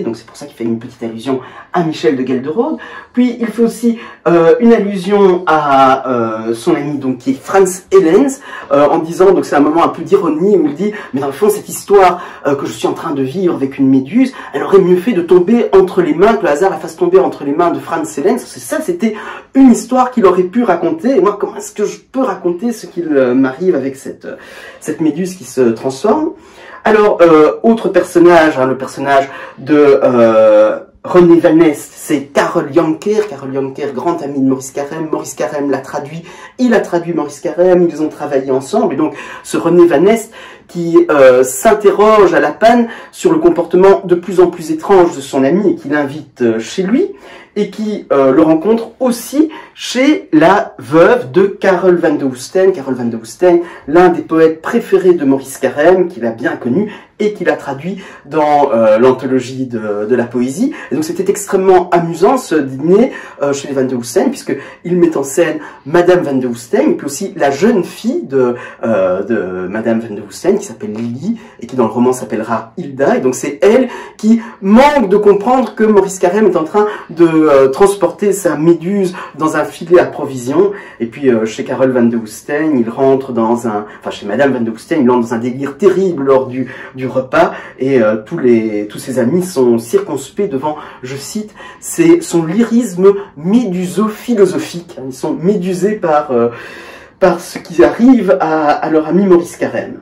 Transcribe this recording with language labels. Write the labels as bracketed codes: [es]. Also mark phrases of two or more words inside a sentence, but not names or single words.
[fr] Donc c'est pour ça qu'il fait une petite allusion à Michel de Gelderode. Puis il fait aussi une allusion à son ami, donc qui est Franz Hellens, en disant, donc c'est un moment un peu d'ironie où il dit, mais dans le fond cette histoire que je suis en train de vivre avec une méduse, elle aurait mieux fait de tomber entre les mains, que le hasard la fasse tomber entre les mains de Franz Hellens. Ça, c'était une histoire qu'il aurait pu raconter, et moi comment est-ce que je peux raconter ce qu'il m'arrive avec cette méduse qui se transforme? Alors, autre personnage, le personnage de René Van Nest, c'est Karel Janker. Karel Janker, grand ami de Maurice Carême. Maurice Carême l'a traduit, il a traduit Maurice Carême, ils ont travaillé ensemble. Et donc, ce René Van Nest qui s'interroge à la panne sur le comportement de plus en plus étrange de son ami et qui l'invite chez lui, et qui le rencontre aussi chez la veuve de Karel van de Woestijn. Karel van de Woestijn, l'un des poètes préférés de Maurice Carême, qu'il a bien connu et qu'il a traduit dans l'anthologie de la poésie. Et donc c'était extrêmement amusant ce dîner chez les van de Woestijn, puisqu'il met en scène Madame van de Woestijn, et puis aussi la jeune fille de Madame van de Woestijn, qui s'appelle Lily, et qui dans le roman s'appellera Hilda. Et donc c'est elle qui manque de comprendre que Maurice Carême est en train de transporter sa méduse dans un filet à provisions. Et puis chez Karel van de Woestijn, il rentre dans chez Madame van de Woestijn, il entre dans un délire terrible lors du repas, et tous ses amis sont circonspects devant, je cite, son lyrisme méduso-philosophique. Ils sont médusés par ce qui arrive à leur ami Maurice Carême.